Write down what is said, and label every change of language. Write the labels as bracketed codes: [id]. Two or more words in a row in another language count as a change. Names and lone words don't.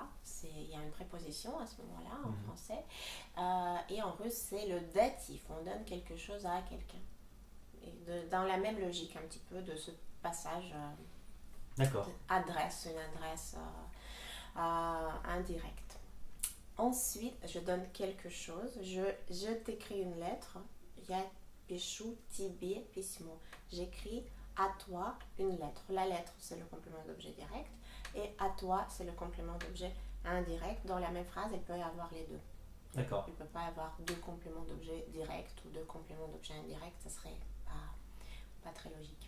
[fr] Il y a une préposition à ce moment-là en français. Et en russe c'est le datif, on donne quelque chose à quelqu'un. Dans la même logique un petit peu de ce passage. D'accord. Une adresse indirecte. Ensuite, je donne quelque chose. Je t'écris une lettre. [ru] Я пишу тебе письмо. [fr] J'écris à toi une lettre. La lettre, c'est le complément d'objet direct. Et à toi, c'est le complément d'objet indirect. Dans la même phrase, il peut y avoir les deux. D'accord. Il ne peut pas y avoir deux compléments d'objet direct ou deux compléments d'objet indirect. Ça serait pas très logique.